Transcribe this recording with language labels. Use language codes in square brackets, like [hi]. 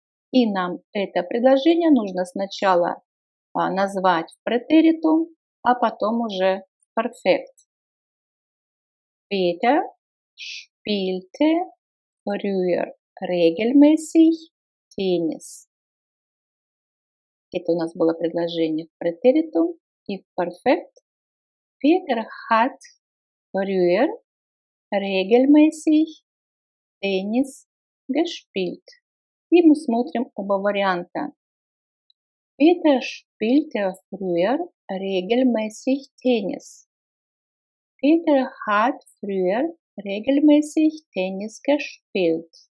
[ru] И нам это предложение нужно сначала назвать в претеритум, а потом уже в перфект. [de] Peter spielte früher regelmäßig Tennis. [ru] Это у нас было предложение в претеритум и в перфект. [de] Peter hat früher regelmäßig Tennis gespielt. [ru] И мы смотрим оба варианта. [de] Peter spielte früher regelmäßig Tennis. Peter hat früher regelmäßig Tennis gespielt.